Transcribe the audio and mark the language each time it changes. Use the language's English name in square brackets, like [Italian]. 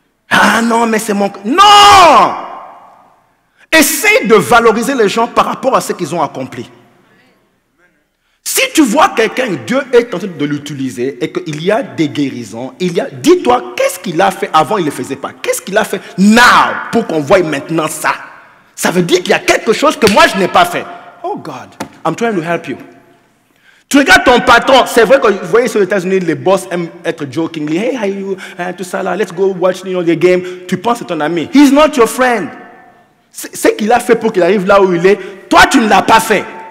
[French] Ah non, mais c'est mon... Non! Essaye de valoriser les gens par rapport à ce qu'ils ont accompli. Si tu vois quelqu'un, Dieu est en train de l'utiliser et qu'il y a des guérisons, dis-toi, qu'est-ce qu'il a fait avant, il ne le faisait pas. Qu'est-ce qu'il a fait now pour qu'on voie maintenant ça? Ça veut dire qu'il y a quelque chose que moi je n'ai pas fait. [English] Oh God, I'm trying to help you. [French] Tu regardes ton patron, c'est vrai que vous voyez sur les États-Unis, les boss aiment être [English] jokingly, hey, how you, [French] tout ça là, [English] let's go watch the game. [French] Tu penses que c'est ton ami. [English] He's not your friend. [French] Ce qu'il a fait pour qu'il arrive là où il est, toi tu ne l'as pas fait.